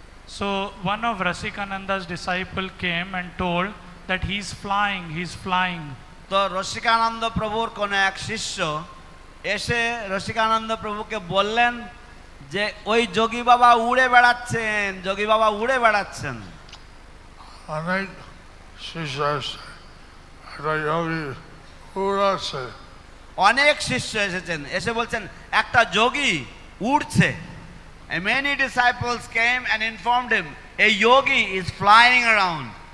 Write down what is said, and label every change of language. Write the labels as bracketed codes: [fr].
[en] So one of Rasikananda's disciple came and told that he's flying. [bn] তো রসিকানন্দ প্রভুর কোন এক শিষ্য এসে রসিকানন্দ প্রভুকে বললেন যে ওই যোগী বাবা উড়ে বেড়াচ্ছেন, যোগী বাবা উড়ে বেড়াচ্ছেন। অনেক শিষ্য আছে, একটা যোগী উড়াচ্ছে। অনেক শিষ্য এসেছেন, এসে বলছেন একটা যোগী উড়ছে। [en] And many disciples came and informed him a yogi is flying around.